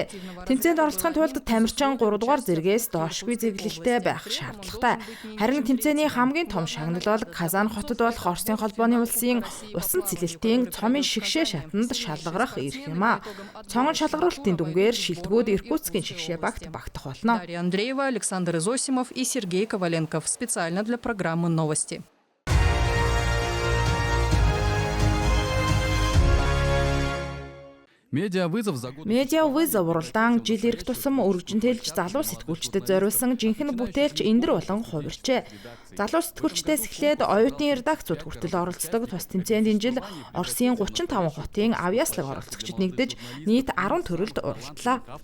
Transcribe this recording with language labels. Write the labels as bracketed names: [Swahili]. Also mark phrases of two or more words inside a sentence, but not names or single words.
[Mongolian] Тэмцээнд оролцохын тулд тамирчин 3 дугаар зэргээс доошгүй зэрэглэлтэй байх шаардлагатай. Харин тэмцээний хамгийн том шагнал бол Казан хотод болох Оросын холбооны улсын усан цэлэлтийн цомын шигшээ шатанд шалгарах эрх юм а. Цомон шалгаруулалтын дүнгээр шилдэгүүд Иркутскийн шигшээ багт багтах болно. [Russian] Андреева, Александр Изосимов и Сергей Коваленков специально для программы «Новости». [Mongolian] Медиа вызов уралдаан жил ирэх тусам өргөжин тэлж залуу сэтгүүлчдэд зориулсан жинхэнэ бүтээлч эндэр болон хувирчээ. Залуу сэтгүүлчдээс эхлээд оюутны редакцууд хүртэл оролцдог тус тэмцээнд энэ жил Оросын 35 хотын авьяаслаг оролцогчид нэгдэж нийт 10 төрөлд уралдлаа.